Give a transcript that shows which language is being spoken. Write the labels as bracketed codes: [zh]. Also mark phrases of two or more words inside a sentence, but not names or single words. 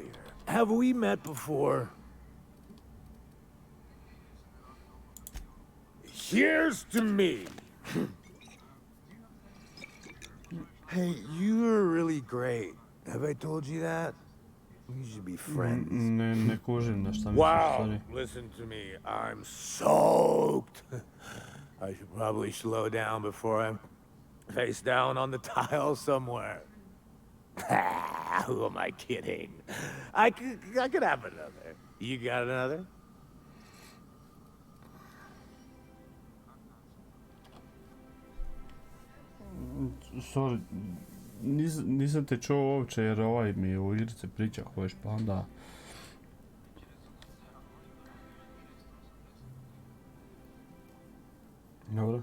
[en] Have we met before? Here's to me. Hey, you're really great. Have I told you that? We should be friends. [hr] Ne kužim da šta misliš, [en] Wow, sorry. listen to me. I'm soaked. I should probably slow down before I'm face down on the tile somewhere. Who am I kidding? I could have another. You got another? Sorry, [hr] nisam te čuo uopće jer ovaj mi je u igrice priča hoćeš pa onda... Dobro.